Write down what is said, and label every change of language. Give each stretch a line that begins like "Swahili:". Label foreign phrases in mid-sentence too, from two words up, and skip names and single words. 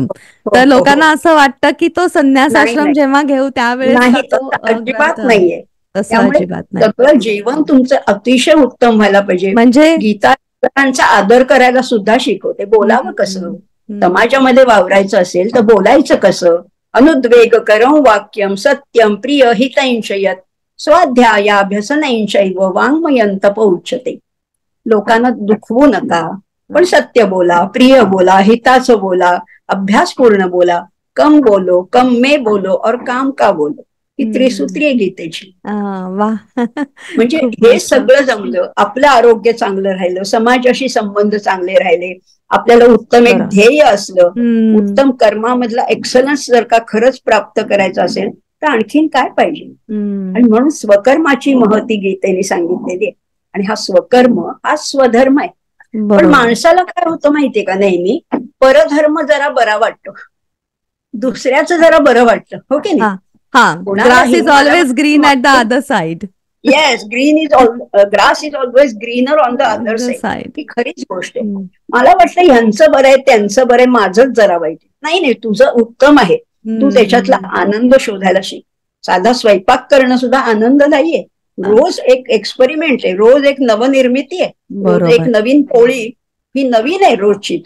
Marathi: तर लोकांना असं वाटतं की तो संन्यास आश्रम जेव्हा घेऊ त्यावेळेस अजिबात नाहीये. सगळं जीवन तुमचं अतिशय उत्तम व्हायला पाहिजे. म्हणजे गीतांचा आदर करायला सुद्धा शिकवते. बोलावं कसं, समाजामध्ये वावरायचं असेल तर बोलायचं कसं.
Sanskrit: अनुद्वेग करं वाक्यम सत्यम प्रिय हितैंशयत स्वाध्यायाभ्यसनैंशैव वाङ्मयं तप उच्यते.
Marathi: लोकांना दुखवू नका, पण सत्य बोला, प्रिय बोला, हिताचं बोला, अभ्यासपूर्ण बोला.
Hindi: कम बोलो, कम में बोलो और काम का बोलो,
Marathi: ही त्रिसूत्री आहे गीतेची. म्हणजे हे सगळं जमलं, आपलं आरोग्य चांगलं राहिलं, समाजाशी संबंध चांगले राहिले, आपल्याला उत्तम एक ध्येय असलं, उत्तम कर्मामधला एक्सलन्स जर का खरंच प्राप्त करायचं असेल तर आणखीन काय पाहिजे. आणि म्हणून स्वकर्माची महती गीतेने सांगितलेली आहे. आणि हा स्वकर्म हा स्वधर्म आहे. पण माणसाला काय होतं माहितीये का, नेहमी परधर्म जरा बरा वाटतो, दुसऱ्याचं जरा बरं वाटतं, हो की नाही.
English: Grass is always green at the other side. Yes, grass is always greener on the other side.
Marathi: ही खरीच गोष्ट आहे. मला वाटतं ह्यांचं बरं आहे, त्यांचं बरं आहे, माझंच जरा वाईट. नाही, तुझं उत्तम आहे. तू त्याच्यातला आनंद शोधायला शिक. साधा स्वयंपाक करणं सुद्धा आनंददायी आहे. रोज एक एक्सपेरिमेंट आहे, रोज एक नवनिर्मिती आहे, रोज एक नवीन पोळी ही नवीन आहे रोजची.